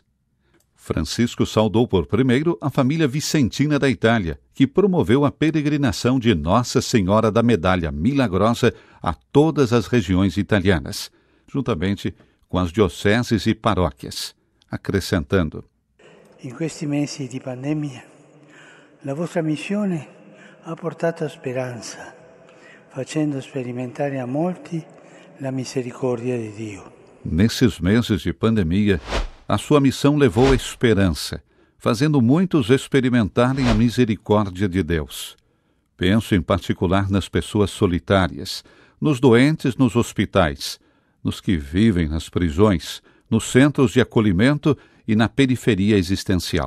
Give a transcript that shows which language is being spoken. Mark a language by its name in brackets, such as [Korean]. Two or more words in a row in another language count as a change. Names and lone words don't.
[Portuguese] Francisco saudou por primeiro a família vicentina da Itália, que promoveu a peregrinação de Nossa Senhora da Medalha Milagrosa a todas as regiões italianas, juntamente com as dioceses e paróquias, acrescentando: [Italian] In questi mesi di pandemia, la vostra missione ha portato speranza, facendo sperimentare a molti la misericordia di Dio. [Portuguese] Nesses meses de pandemia, a sua missão levou a esperança, fazendo muitos experimentarem a misericórdia de Deus. Penso em particular nas pessoas solitárias, nos doentes nos hospitais, nos que vivem nas prisões, nos centros de acolhimento e na periferia existencial.